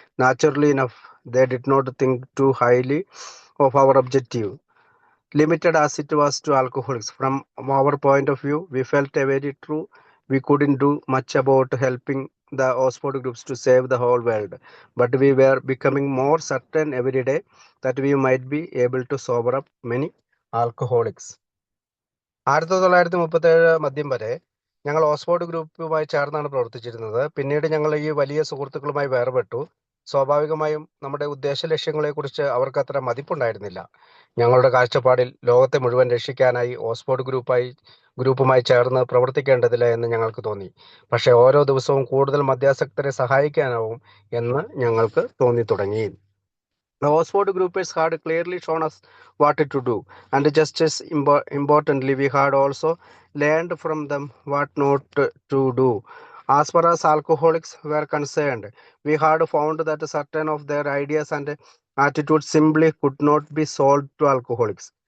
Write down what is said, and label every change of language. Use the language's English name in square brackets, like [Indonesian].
[English] Naturally enough, they did not think too highly of our objective, limited as it was to alcoholics. From our point of view, we felt very true. We couldn't do much about helping the Oxford groups to save the whole world, but we were becoming more certain every day that we might be able to sober up many alcoholics. [Malayalam] 1937 മധ്യം വരെ ഞങ്ങൾ Oxford ഗ്രൂപ്പുമായി ചേർന്നാണ് പ്രവർത്തിച്ചിരുന്നത്. പിന്നീട് ഞങ്ങൾ ഈ വലിയ സുഹൃത്തുക്കളുമായി വേർപെട്ടു. സ്വാഭാവികമായും നമ്മുടെ ഉദ്ദേശ ലക്ഷ്യങ്ങളെക്കുറിച്ച് അവർക്ക് അത്ര മതിപ്പുണ്ടായിരുന്നില്ല. ഞങ്ങളുടെ കാഴ്ചപ്പാടിൽ ലോകത്തെ മുഴുവൻ രക്ഷിക്കാനായി ഓക്സ്ഫോർഡ് ഗ്രൂപ്പുമായി ചേർന്ന് പ്രവർത്തിക്കേണ്ടതില്ല എന്ന് ഞങ്ങൾക്ക് തോന്നി. പക്ഷേ ഓരോ ദിവസവും കൂടുതൽ മദ്യാസക്തരെ സഹായിക്കാനാവും എന്ന് ഞങ്ങൾക്ക് തോന്നി തുടങ്ങി. [English] The Oxford groupers had clearly shown us what to do, and just as importantly, we had also learned from them what not to do. As far as alcoholics were concerned, we had found that certain of their ideas and attitudes simply could not be sold to alcoholics.